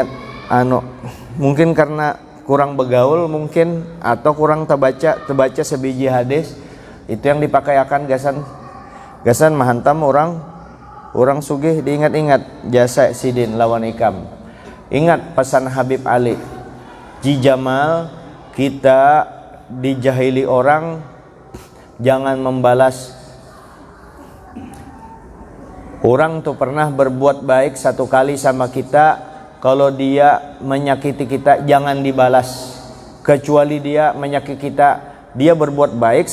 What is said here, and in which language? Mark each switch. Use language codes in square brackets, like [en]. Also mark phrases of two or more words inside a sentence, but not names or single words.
[bjn] mungkin karena kurang begaul mungkin atau kurang terbaca sebiji hadis itu yang dipakai akan gasan mahantam orang sugih diingat-ingat jasa sidin lawan ikam ingat pesan Habib Ali jijamal kita dijahili orang jangan membalas [id] orang tuh pernah berbuat baik satu kali sama kita kalau dia menyakiti kita jangan dibalas kecuali dia menyakiti kita dia berbuat baik